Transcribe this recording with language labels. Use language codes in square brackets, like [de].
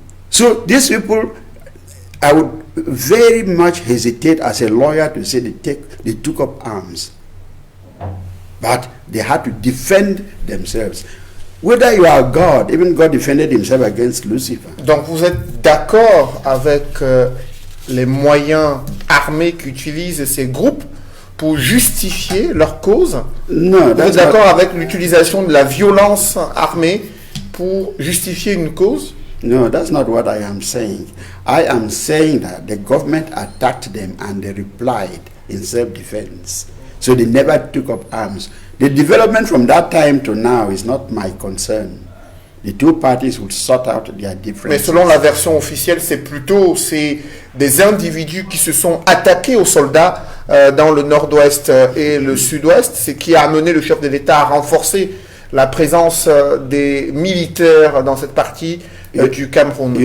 [en] So these people, I would very much hesitate as a lawyer to say they took up arms. But they had to defend themselves. Whether you are God, even God defended himself against Lucifer. [fr] Donc vous êtes d'accord avec les moyens armés qu'utilisent ces groupes pour justifier leur cause? [en] No, [fr] vous êtes d'accord avec l'utilisation de la violence armée pour justifier une cause? [en] No, that's not what I am saying. I am saying that the government attacked them and they replied in self-defense. So they never took up arms. The development from that time to now is not my concern. The two parties would sort out their differences. [fr] Mais selon la version officielle, c'est des individus qui se sont attaqués aux soldats dans le nord-ouest et le sud-ouest, ce qui a amené le chef de l'État à renforcer la présence des militaires dans cette partie du Cameroun.